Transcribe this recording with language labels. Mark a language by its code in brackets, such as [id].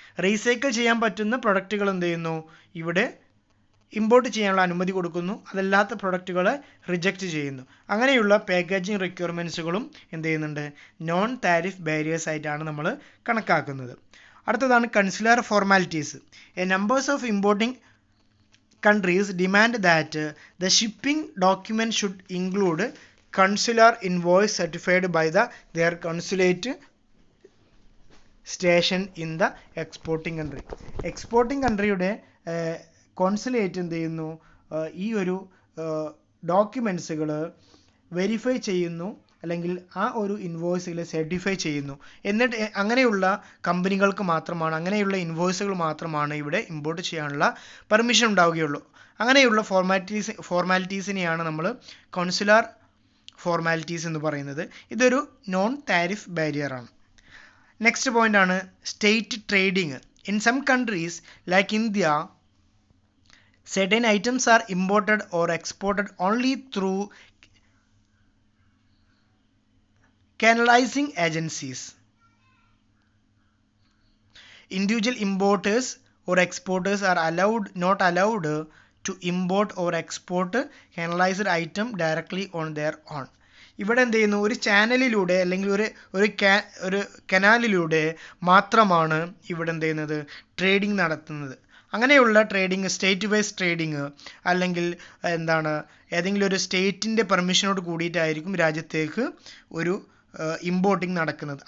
[ml] Recycle ചെയ്യാൻ പറ്റുന്ന പ്രൊഡക്റ്റുകൾ എന്ത് ചെയ്യുന്നു, ഇവിടെ ഇമ്പോർട്ട് ചെയ്യാനുള്ള അനുമതി കൊടുക്കുന്നു, അതല്ലാത്ത പ്രൊഡക്റ്റുകളെ റിജക്റ്റ് ചെയ്യുന്നു. അങ്ങനെയുള്ള പാക്കേജിംഗ് റിക്വയർമെൻറ്റ്സുകളും എന്ത് ചെയ്യുന്നുണ്ട്, നോൺ താരിഫ് ബാരിയേഴ്സ് ആയിട്ടാണ് നമ്മൾ കണക്കാക്കുന്നത്. അടുത്തതാണ് കൺസുലർ formalities. [en] A numbers of importing countries demand that the shipping document should include consular invoice certified by their consulate station in the exporting country. [ml] Exporting countryയുടെ consulate എന്ത് ചെയ്യുന്നു, ഈ ഒരു ഡോക്യുമെൻസുകൾ വെരിഫൈ ചെയ്യുന്നു, അല്ലെങ്കിൽ ആ ഒരു ഇൻവോയ്സുകൾ സർട്ടിഫൈ ചെയ്യുന്നു. എന്നിട്ട് അങ്ങനെയുള്ള കമ്പനികൾക്ക് മാത്രമാണ്, അങ്ങനെയുള്ള ഇൻവോയ്സുകൾ മാത്രമാണ് ഇവിടെ ഇമ്പോർട്ട് ചെയ്യാനുള്ള പെർമിഷൻ ഉണ്ടാവുകയുള്ളൂ. അങ്ങനെയുള്ള ഫോർമാലിറ്റീസിനെയാണ് നമ്മൾ കോൺസുലാർ ഫോർമാലിറ്റീസ് എന്ന് പറയുന്നത്. ഇതൊരു നോൺ താരിഫ് ബാരിയർ ആണ്. നെക്സ്റ്റ് പോയിന്റ് ആണ് state trading. [en] In some countries like India, certain items are imported or exported only through canalizing agencies. Individual importers or exporters are not allowed to import or export canalized item directly on their own. [ml] ഇവിടെ എന്ത് ചെയ്യുന്നു, ഒരു ചാനലിലൂടെ അല്ലെങ്കിൽ ഒരു കനാലിലൂടെ മാത്രമാണ് ഇവിടെ എന്ത് ചെയ്യുന്നത്, ട്രേഡിംഗ് നടത്തുന്നത്. അങ്ങനെയുള്ള ട്രേഡിംഗ്, സ്റ്റേറ്റ് വൈസ് ട്രേഡിംഗ്, അല്ലെങ്കിൽ എന്താണ്, ഏതെങ്കിലും ഒരു സ്റ്റേറ്റിൻ്റെ പെർമിഷനോട് കൂടിയിട്ടായിരിക്കും രാജ്യത്തേക്ക് ഒരു ഇമ്പോർട്ടിംഗ് നടക്കുന്നത്.